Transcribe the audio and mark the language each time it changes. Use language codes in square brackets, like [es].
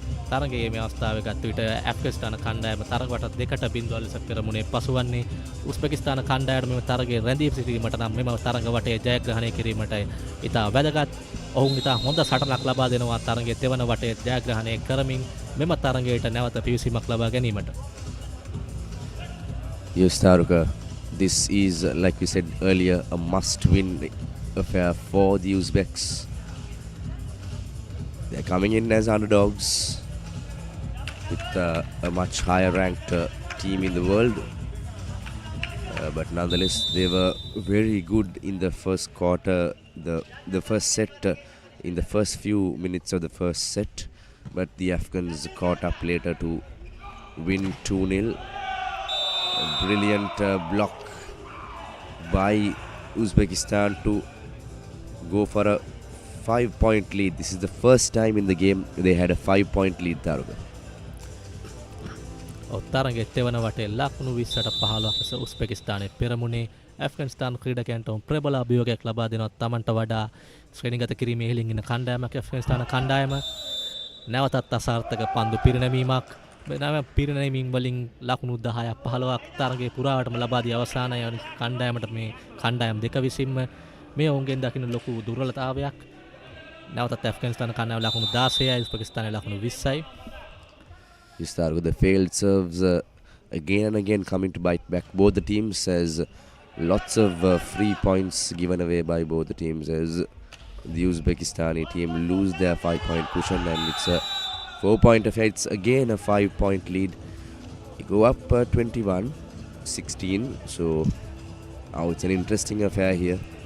[si] තරගයේ මේ අවස්ථාවේ ගත් විට ඇෆ්ගනිස්තාන කණ්ඩායම තරග වට දෙකට බිඳුව ලෙස පෙරමුණේ පසුවන්නේ. උස්බෙකිස්තාන කණ්ඩායම මෙම තරගයේ රැඳී සිටීමට නම් මෙම තරග වටේ ජයග්‍රහණය කිරීමට ඉතා වැදගත්. ඔවුන් ඉතා හොඳ සටනක් ලබා දෙනවා තරගයේ තෙවන වටේ ජයග්‍රහණය කරමින් මෙම තරගයට නැවත පිවිසීමක් ලබා ගැනීමට. [en] Yes, Taruka. This is, like we said earlier, a must-win affair for the Uzbeks. They're coming in as underdogs with a much higher ranked team in the world. But nonetheless, they were very good in the first quarter, the first set, in the first few minutes of the first set. But the Afghans caught up later to win 2-0. A brilliant block by Uzbekistan to go for a 5-point lead. This is the first time in the game they had a 5-point lead, Taruka. [si] තරගයේ තෙවන වටේ ලකුණු 20ට 15ක් ලෙස උස්බෙකිස්තානයේ පෙරමුණේ. ඇෆ්ගනිස්තාන ක්‍රීඩකයන්ට ප්‍රබල අභියෝගයක් ලබා දෙනවා. තමන්ට වඩා ශ්‍රේණිගත කිරීමේ ඉහළින් ඉන්න කණ්ඩායමක් ඇෆ්ගනිස්තාන කණ්ඩායම. නැවතත් අසාර්ථක පන්දු පිරිනැමීමක්. පිරිනැමීම් වලින් ලකුණු 10ක් 15ක් තරගයේ පුරාවටම ලබා දී අවසානයේ කණ්ඩායමට මේ කණ්ඩායම් දෙක විසින්ම මේ ඔවුන්ගෙන් දකින්න ලොකු දුර්වලතාවයක්. නැවතත් ඇෆ්ගනිස්තාන කණ්ඩායම ලකුණු 16යි උස්බෙකිස්තානයේ ලකුණු 20යි. [en] You start with the failed serves again and again coming to bite back both the teams, as lots of free points given away by both the teams, as the Uzbekistani team lose their 5-point cushion, and it's a 4-point affair. It's again a 5-point lead. You go up 21-16, so now it's an interesting affair here.